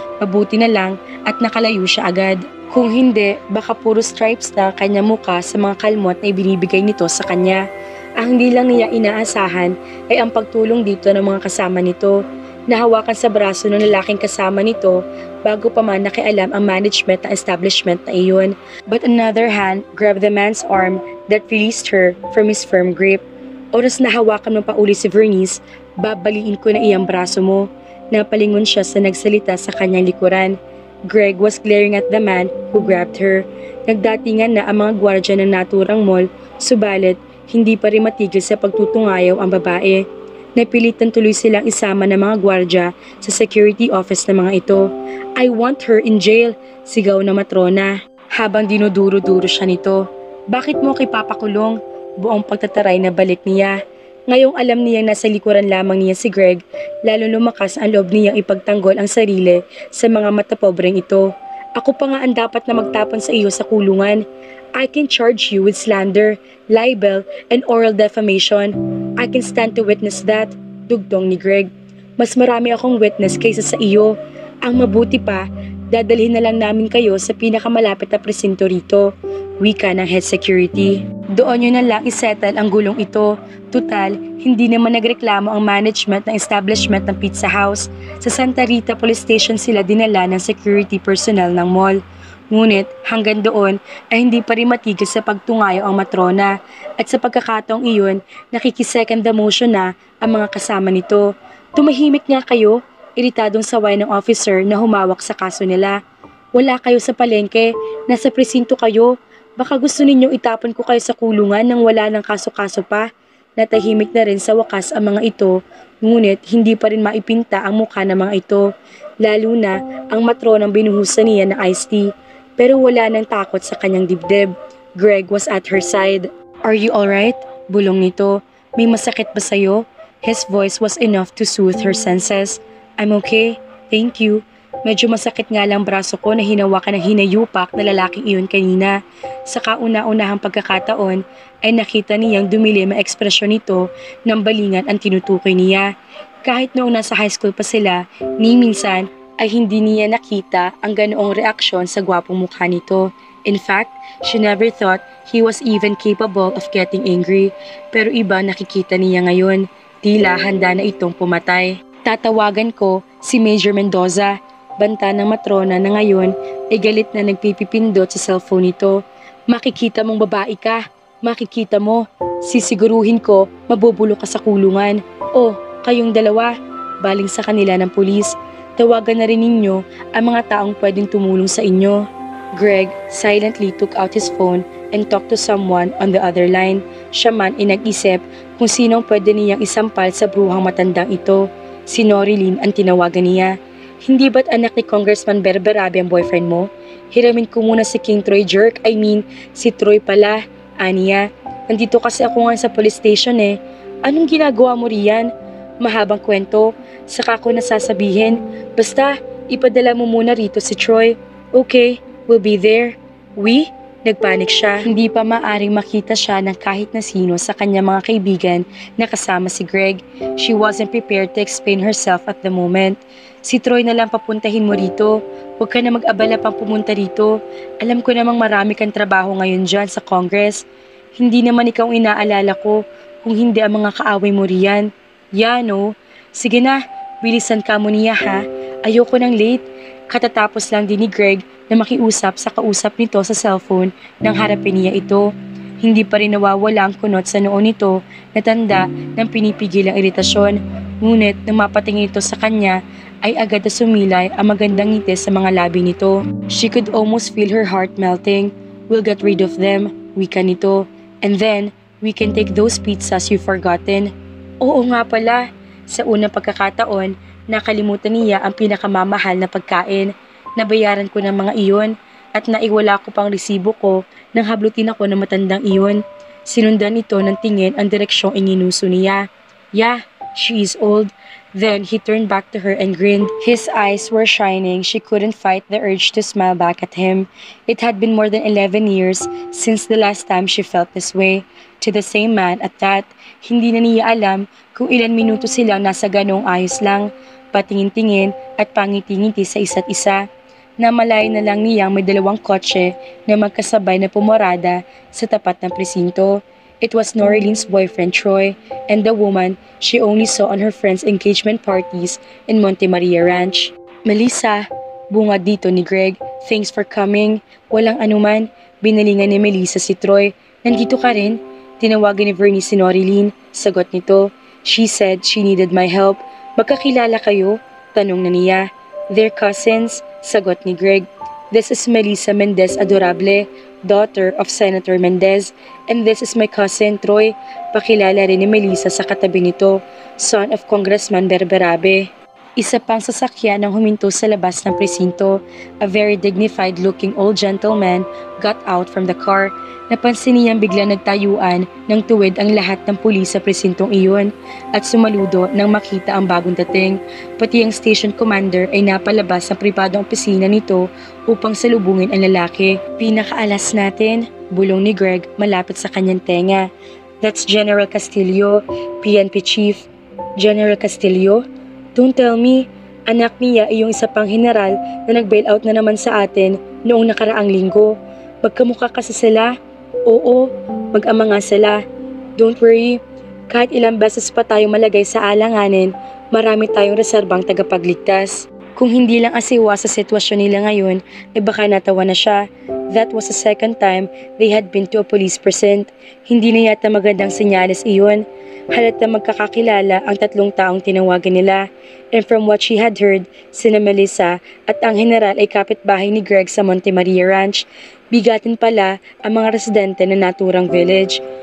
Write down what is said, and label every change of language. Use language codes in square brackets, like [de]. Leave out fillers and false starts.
[tl] Mabuti na lang at nakalayo siya agad. Kung hindi, baka puro stripes na kanyang muka sa mga kalmot na ibinibigay nito sa kanya. Ang hindi lang niya inaasahan ay ang pagtulong dito ng mga kasama nito. Nahawakan sa braso ng lalaking kasama nito bago pa man nakialam ang management ng establishment na iyon. [en] But another hand grabbed the man's arm that released her from his firm grip. [tl] Oras na hawakan mo pa uli si Vernice, babaliin ko na iyang braso mo. Napalingon siya sa nagsalita sa kanyang likuran. [en] Greg was glaring at the man who grabbed her. [tl] Nagdatingan na ang mga gwardya ng naturang mall, subalit hindi pa rin matigil sa pagtutungayaw ang babae. Napilitan tuloy silang isama ng mga gwardya sa security office ng mga ito. [en] I want her in jail, [tl] sigaw na matrona. Habang dinuduro-duro siya nito. Bakit mo kay papakulong? Buong pagtataray na balik niya. Ngayong alam niyang nasa likuran lamang niya si Greg, lalo lumakas ang loob niyang ipagtanggol ang sarili sa mga matapobreng ito. Ako pa nga ang dapat na magtapon sa iyo sa kulungan. [en] I can charge you with slander, libel, and oral defamation. I can stand to witness that, [tl] dugtong ni Greg. Mas marami akong witness kaysa sa iyo. Ang mabuti pa, dadalhin na lang namin kayo sa pinakamalapit na presinto rito. Wika ng head security. Doon nyo na lang isettle ang gulong ito. Tutal, hindi naman nagreklamo ang management ng establishment ng pizza house. Sa Santa Rita Police Station sila dinala ng security personnel ng mall. Ngunit hanggang doon ay hindi pa rin matigil sa pagtungayo ang matrona. At sa pagkakataong iyon, nakikisecond demotion na ang mga kasama nito. Tumahimik nga kayo, iritadong saway ng officer na humawak sa kaso nila. Wala kayo sa palengke, nasa presinto kayo. Baka gusto ninyong itapon ko kayo sa kulungan nang wala ng kaso-kaso pa. Natahimik na rin sa wakas ang mga ito, ngunit hindi pa rin maipinta ang mukha ng mga ito. Lalo na ang matronang binuhusan niya ng iced tea, pero wala nang takot sa kanyang dibdib. [en] Greg was at her side. Are you alright? [tl] Bulong nito. May masakit ba sa'yo? [en] His voice was enough to soothe her senses. I'm okay, thank you. [tl] Medyo masakit nga lang braso ko na hinawakan ng hinayupak na lalaking iyon kanina. Sa kauna-unahang pagkakataon ay nakita niyang dumilim ang ekspresyon nito ng balingan ang tinutukoy niya. Kahit noong nasa high school pa sila, ni minsan ay hindi niya nakita ang ganoong reaksyon sa gwapong mukha nito. [en] In fact, she never thought he was even capable of getting angry. [tl] Pero iba nakikita niya ngayon, tila handa na itong pumatay. Tatawagan ko si Major Mendoza. Banta ng matrona na ngayon ay galit na nagpipipindot sa cellphone nito. Makikita mong babae ka. Makikita mo. Sisiguruhin ko mabubulo ka sa kulungan. Oh, kayong dalawa. Baling sa kanila ng pulis. Tawagan na rin ninyo ang mga taong pwedeng tumulong sa inyo. [en] Greg silently took out his phone and talked to someone on the other line. [tl] Siya man ay nag-isip kung sinong pwede niyang isampal sa bruhang matandang ito. Si Norilyn ang tinawagan niya. Hindi ba't anak ni Congressman Berberabe ang boyfriend mo? Hiramin ko muna si King Troy Jerk, si Troy pala, aniya. Nandito kasi ako nga sa police station eh. Anong ginagawa mo riyan? Mahabang kwento, saka ko nasasabihin. Basta, ipadala mo muna rito si Troy. [en] Okay, we'll be there. We? [tl] Nagpanik siya. Hindi pa maaring makita siya ng kahit na sino sa kanyang mga kaibigan na kasama si Greg. [en] She wasn't prepared to explain herself at the moment. [tl] Si Troy na lang papuntahin mo rito. Huwag ka na mag-abala pang pumunta rito. Alam ko namang marami kang trabaho ngayon dyan sa Congress. Hindi naman ikaw inaalala ko kung hindi ang mga kaaway mo riyan. [en] Yeah, no? [tl] Sige na, bilisan ka mo niya ha. Ayoko nang late. Katatapos lang din ni Greg na makiusap sa kausap nito sa cellphone nang harapin niya ito. Hindi pa rin nawawala ang kunot sa noo nito na tanda ng pinipigil ang iritasyon. Ngunit nang mapatingin ito sa kanya ay agad na sumilay ang magandang ngiti sa mga labi nito. [en] She could almost feel her heart melting. We'll get rid of them, [tl] wika nito. [en] And then, we can take those pizzas you've forgotten. [tl] Oo nga pala, sa unang pagkakataon, nakalimutan niya ang pinakamamahal na pagkain. Nabayaran ko ng mga iyon at naiwala ko pang resibo ko nang hablutin ako ng matandang iyon. Sinundan ito ng tingin ang direksyong ininuso niya. [en] Yeah, she is old. Then he turned back to her and grinned. His eyes were shining. She couldn't fight the urge to smile back at him. It had been more than 11 years since the last time she felt this way. To the same man at that, [tl] hindi na niya alam kung ilan minuto silang nasa ganong ayos lang, patingin-tingin at pangiti-ngiti sa isa't isa. Namalayan na lang niyang may dalawang kotse na magkasabay na pumarada sa tapat ng presinto. [en] It was Norilyn's boyfriend Troy and the woman she only saw on her friends' engagement parties in Monte Maria Ranch. [tl] Melissa, bungad dito ni Greg. [en] Thanks for coming. [tl] Walang anuman. Binalingan ni Melissa si Troy. Nandito ka rin? Tinawagan ni Vernie si Norilyn. Sagot nito. [en] She said she needed my help. [tl] Magkakilala kayo? Tanong na niya. [en] They're cousins. [tl] Sagot ni Greg. [en] This is Melissa Mendez Adorable, daughter of Senator Mendez. And this is my cousin Troy. [tl] Pakilala rin ni Melissa sa katabi nito, [en] son of Congressman Berberabe. [tl] Isa pang sasakyan ang huminto sa labas ng presinto. [en] A very dignified-looking old gentleman got out from the car. [tl] Napansin niyang bigla nagtayuan ng tuwid ang lahat ng pulis sa presintong iyon at sumaludo nang makita ang bagong dating. Pati ang station commander ay napalabas sa pribadong opisina nito upang salubungin ang lalaki. Pinakaalas natin, bulong ni Greg malapit sa kanyang tenga. [en] That's General Castillo, PNP Chief. [tl] General Castillo? [en] Don't tell me, [tl] anak niya ay yung isa pang general na nag-bailout na naman sa atin noong nakaraang linggo. Magkamukha kasi sila? Oo, mag-ama nga sila. [en] Don't worry, [tl] kahit ilang beses pa tayo malagay sa alanganin, marami tayong reserbang tagapagligtas. Kung hindi lang asiwa sa sitwasyon nila ngayon, baka natawa na siya. [en] That was the second time they had been to a police precinct. [tl] Hindi na yata magandang senyales iyon. Halata magkakakilala ang tatlong taong tinawagan nila. [en] And from what she had heard, [tl] sina Melissa at ang general ay kapitbahay ni Greg sa Monte Maria Ranch. Bigatin pala ang mga residente ng naturang village.